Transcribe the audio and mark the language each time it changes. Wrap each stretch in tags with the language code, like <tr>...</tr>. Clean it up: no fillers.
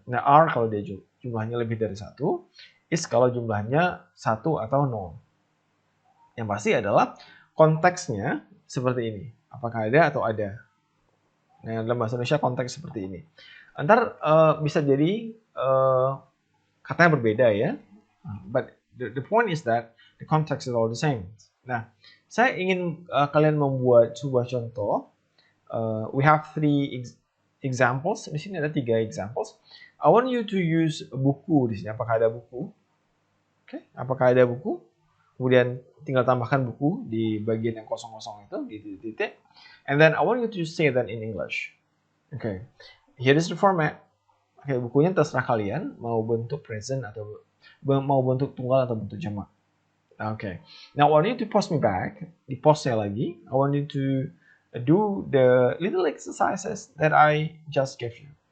<id>Nah, are kalau dia jumlahnya lebih dari 1, is kalau jumlahnya 1 atau 0. Yang pasti adalah konteksnya seperti ini. Apakah ada atau ada. Nah, dalam bahasa Indonesia konteks seperti ini. Antar bisa jadi katanya berbeda ya.</id> <en>But the point is that the context is all the same.</en> <id>Nah, saya ingin kalian membuat sebuah contoh.</id> <en>We have 3 examples.</en> <id>Di sini ada 3</id> <en>examples. I want you to use</en> <id>buku di sini. Apakah ada buku? Oke, apakah ada buku? Kemudian tinggal tambahkan buku di bagian yang kosong-kosong itu di titik.</id> <en>And then I want you to say that in English. Okay, here is the format.</en> <id>Oke, bukunya terserah kalian mau bentuk present atau mau bentuk tunggal atau bentuk jamak.</id> <en>Okay, now I want you to pause me back.</en> <id>Di pause saya lagi.</id> <en>I want you to do the little exercises that I just gave you.</en>